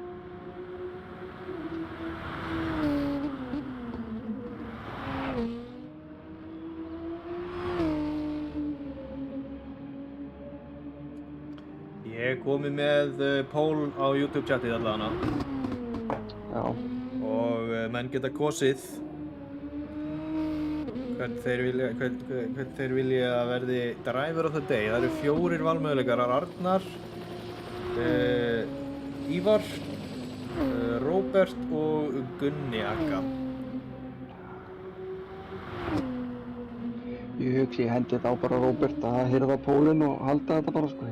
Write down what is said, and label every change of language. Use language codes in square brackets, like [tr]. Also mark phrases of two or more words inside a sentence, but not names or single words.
[is] Ég er komið með Pól á YouTube chatið allavega. Já. Og menn geta kosið hvern þeir vilja að verði [en] driver of the day. [is] Það eru 4 valmöguleikar, Arnar, Ívar, Róbert og Gunni Akka. Ég hugsi, ég hendi þá bara Róbert að hirða Pólinn og halda þetta bara, sko.